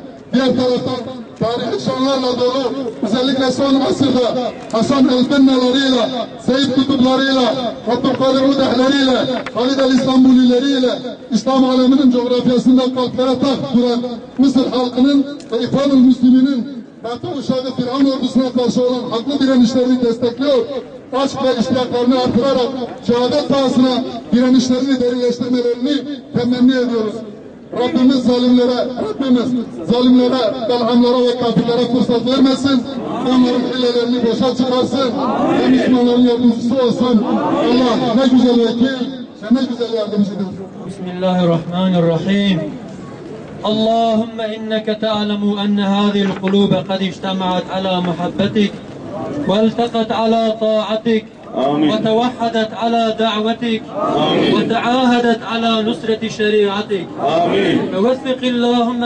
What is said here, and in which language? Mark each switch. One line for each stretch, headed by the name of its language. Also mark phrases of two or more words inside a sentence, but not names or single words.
Turkish: diğer taraftan tarihi şanlarla dolu özellikle son asırda Hasan el-Benna'larıyla, Seyyid Kutuplarıyla, Abdülkadir Udehleriyle, Halid el-İstanbulileriyle İslam aleminin coğrafyasında kalplere taht duran Mısır halkının ve İhvan-ül Müslümin'in Batı uşağı Firavun ordusuna karşı olan haklı direnişlerini destekliyor aşk ve iştiyaklarını artırarak şehadet pahasına direnişlerini derinleştirmelerini temenni ediyoruz. Rabbimiz zalimlere, belhamlara ve kafirlere fırsat vermesin. Onların hilelerini boşa çıkarsın. Ve Müslümanların yardımcısı olsun. Allah ne güzel vekil, ne güzel yardımcıdır.
Arabic: بسم الله الرحمن الرحيم. اللهم إنك تعلم أن هذه القلوب قد اجتمعت على محبتك والتقت على طاعتك وتوحدت على دعوتك وتعاهدت على نصرة شريعتك فوثق اللهم